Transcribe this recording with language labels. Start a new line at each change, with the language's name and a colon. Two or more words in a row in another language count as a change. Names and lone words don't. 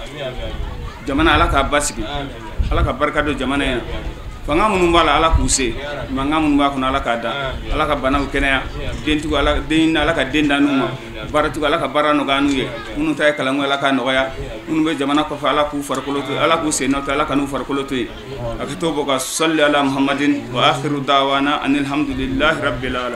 Bambara: jamana ala k'a basigi ala ka barika don jamana in na fanga minnu b'a la ala k'u se mankan minnu b'a kɔnɔ ala k'a da ala ka banaw kɛnɛya dentigiw ala ka den da n'u ma baaratigiw ala ka baara nɔgɔya n'u ye minnu ta ye kalanko ala k'a nɔgɔya minnu bɛ jamana kɔfɛ ala k'u farikolo to ala k'u sen nɔ to ala ka n'u farikolo to yen a ka to bɔ ka
Arabic: صل على محمد وآخر دعوانا أن الحمد لله رب العالمين